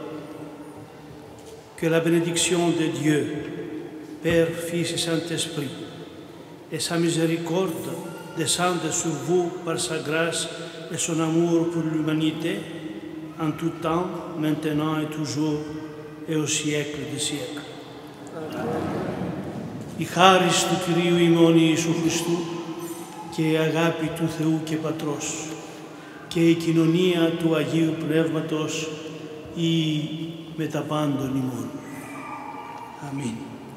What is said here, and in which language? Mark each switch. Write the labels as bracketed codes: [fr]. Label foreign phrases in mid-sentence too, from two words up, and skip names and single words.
[fr] Que la bénédiction de Dieu, Père, Fils et Saint-Esprit, et sa miséricorde descendent sur vous par sa grâce et son amour pour l'humanité, en tout temps, maintenant et toujours, et au siècle des siècles. [el] Η χάρις του Κυρίου ημών Ιησού Χριστού και η αγάπη του Θεού και Πατρός και η κοινωνία του Αγίου Πνεύματος ή με τα πάντων ημών. Αμήν.